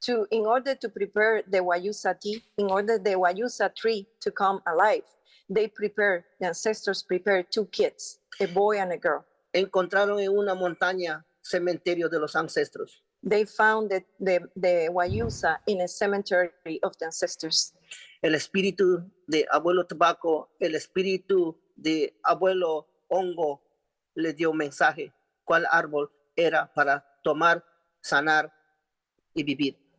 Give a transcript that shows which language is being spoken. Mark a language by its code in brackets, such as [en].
[en] In order to prepare the Wayusa tea, in order the Wayusa tree to come alive, the ancestors prepared 2 kids, a boy and a girl. [es] Encontraron en una montaña cementerio de los ancestros. [en] They found the Wayusa in a cemetery of the ancestors. [es] El espíritu de abuelo tabaco, el espíritu de abuelo hongo le dio mensaje cuál árbol era para tomar, sanar y vivir.